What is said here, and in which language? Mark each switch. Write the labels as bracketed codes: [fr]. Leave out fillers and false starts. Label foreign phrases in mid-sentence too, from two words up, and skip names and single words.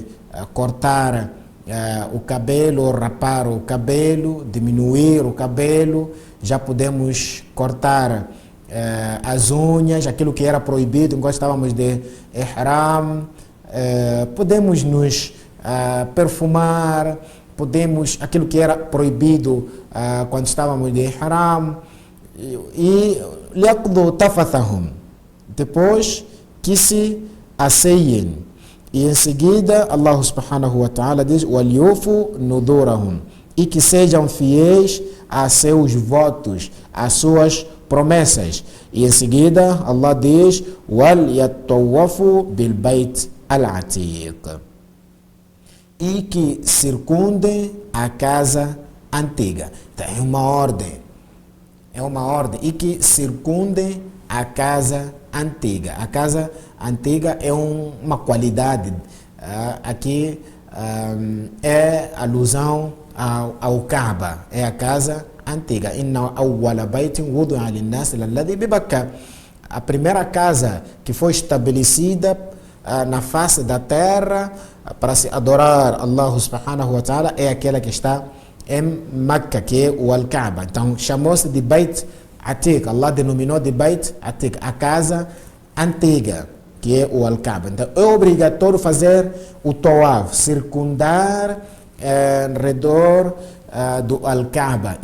[pt] cortar o cabelo, rapar o cabelo, diminuir o cabelo, já podemos cortar as unhas, aquilo que era proibido enquanto estávamos de ihram, podemos nos perfumar, aquilo que era proibido quando estávamos de ihram, e [ar] ليقضوا تفثهم, [pt] depois que se asseiem. E em seguida Allah [ar] سبحانه وتعالى [pt] diz: [ar] وليوفوا نذورهم, [pt] e que sejam fiéis a seus votos, às suas promessas. E em seguida Allah diz: [ar] وليطوفوا بالبيت العتيق, [pt] e que circundem a casa antiga. Então, é uma ordem, e que circundem a casa antiga. A casa antiga é uma qualidade. Aqui é alusão ao Kaaba, é a casa antiga. [ar] إن أول بيت وضع للناس للذي ببكة. [pt] A primeira casa que foi estabelecida na face da terra para se adorar Allah [ar] سبحانه وتعالى [pt] é aquela que está em Meca, que é o Al-Kaaba. Então chamou-se de [ar] بيت عتيق. [pt] Allah denominou de [ar] بيت عتيق, [pt] a casa antiga, que é o Al-Kaaba. Então é obrigatório fazer o Tawaf, circundar em redor do Al-Kaaba.